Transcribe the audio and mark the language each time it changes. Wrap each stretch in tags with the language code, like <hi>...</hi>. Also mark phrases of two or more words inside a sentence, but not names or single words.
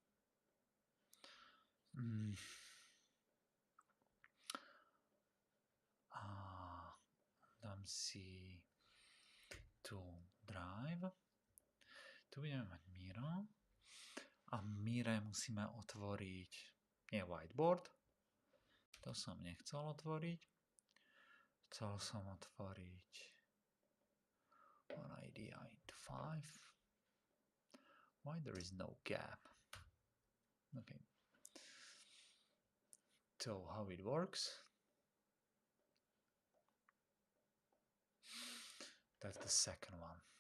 <sk>A dám si tu drive. Tu budeme mať Miro. A Mire musíme otvoriť nie whiteboard. To som nechcel otvoriť. Chcel som otvoriť</sk> <en>one idea into 5. Why there is no gap? Okay. So how it works? That's the second one.</en>